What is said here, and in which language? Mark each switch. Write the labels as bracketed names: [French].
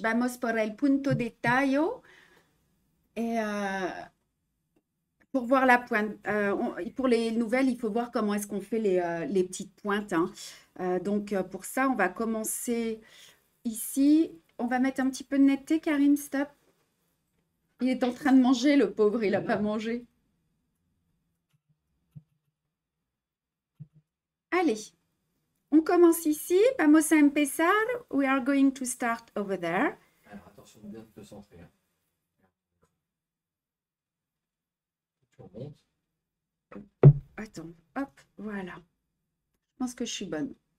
[Spanish] Vamos por el punto de tallo. [French] Et pour voir la pointe, pour les nouvelles, il faut voir comment est-ce qu'on fait les petites pointes, hein. Donc, pour ça, on va commencer ici. On va mettre un petit peu de netteté, Karim, stop. Il est en train de manger, le pauvre, il n'a pas mangé. Allez, on commence ici. [Spanish] Vamos a empezar. [English] We are going to start over there. [French] Alors attention de bien te centrer. Hein. Tu remontes. Attends, hop, voilà. Je pense que je suis bonne.